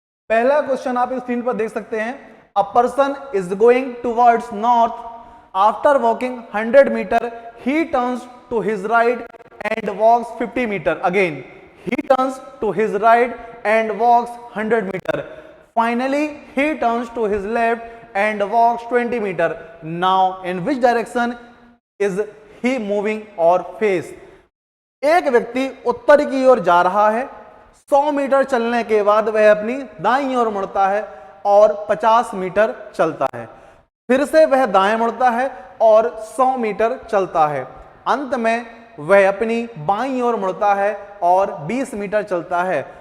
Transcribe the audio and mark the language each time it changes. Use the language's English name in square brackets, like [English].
[English] पहला क्वेश्चन आप स्क्रीन पर देख सकते हैं, a person is going towards north after walking 100 metre, he turns to his right and walks 50 meter. Again, he turns to his right and walks 100 meter. Finally, he turns to his left and walks 20 meter. Now, in which direction is he moving or face? [Hindi] एक व्यक्ति उत्तर की ओर जा रहा है, 100 metre चलने के बाद वह अपनी दाईं ओर मुड़ता है और 50 मीटर चलता है, फिर से वह दाएं मुड़ता है और 100 मीटर चलता है, अंत में वह अपनी बाईं ओर मुड़ता है और 20 मीटर चलता है।